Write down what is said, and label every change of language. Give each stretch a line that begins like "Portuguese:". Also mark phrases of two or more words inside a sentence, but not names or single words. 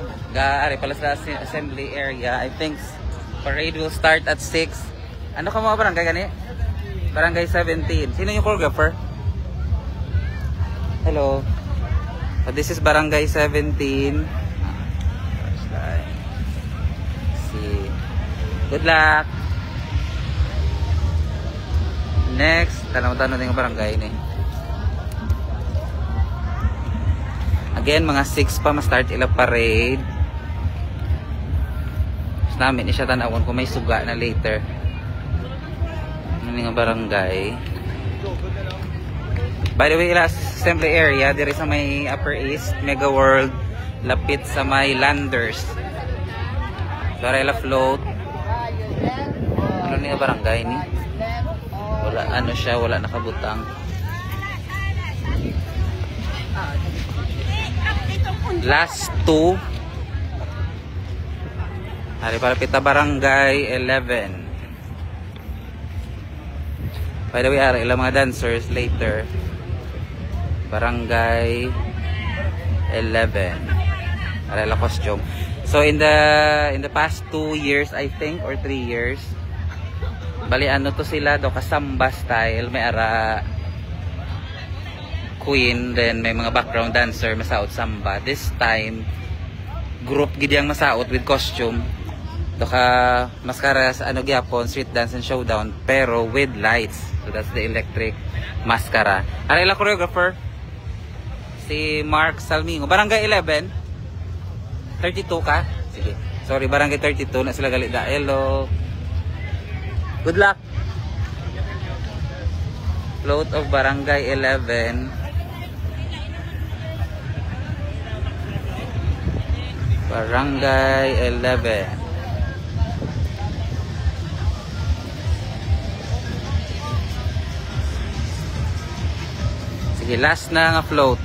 Hiligaynon: Ari pala sa assembly area.
English: I think parade will start at 6.
Hiligaynon: Ano ka mga barangay gani? Barangay 17.
Filipino: Sino yung choreographer?
English: Hello. So this is Barangay 17. First line. Good luck. Next,
Filipino: tanong-tanong din yung barangay ni.
Hiligaynon: Again, mga 6 pa ma-start ila parade. Gusto namin siya tanawon kung may suga na later. Ano nga barangay.
English: By the way,
Hiligaynon: ila assembly area, diri sa may Upper East, Mega World, lapit sa may Landers. Para ila float. Ano nga barangay ni? Wala, ano siya, wala nakabutang.
English: Last 2.
Hiligaynon: Hari para pita barangay 11.
English: By the way,
Hiligaynon: ara ilang mga dancers later. Barangay 11. Ara ilang costume.
English: So in the past 2 years, I think, or 3 years,
Hiligaynon: bali ano to sila do kasamba style, may ara queen, then may mga background dancer masaot samba.
English: This time group
Hiligaynon: gid yang masaot
English: with costume.
Hiligaynon: Do ka maskara sa ano gyapon,
English: street dance and showdown
Hiligaynon: pero
English: with lights. So that's the electric mascara.
Hiligaynon: Ara ila choreographer si Mark Salmingo. Barangay 11. 32 ka? Sige. Sorry, barangay 32 na sila gali da.
English: Hello. Good luck. Float of barangay 11. Barangay 11.
Hiligaynon: Sige, last na nga float.